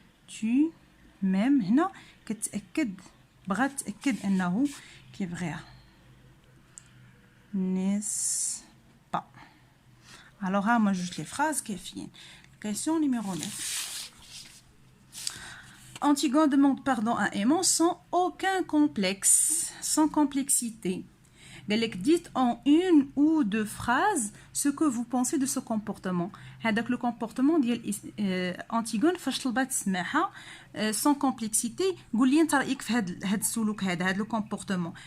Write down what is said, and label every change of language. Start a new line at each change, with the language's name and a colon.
French: tu m'aimes
Arabic: هنا كتاكد بغات تاكد انه كيبغيها
French: n'est-ce pas. Alors, moi, juste les phrases qui viennent. Question numéro 9. Antigone demande pardon à Aimant sans aucun complexe, sans complexité. Dites en une ou deux phrases ce que vous pensez de ce comportement.
Arabic: هذاك le comportement ديال Antigone فاش طلبات السماحه
French: sans complexité.
Arabic: قول لي انت رايك في هذا السلوك هذا le comportement.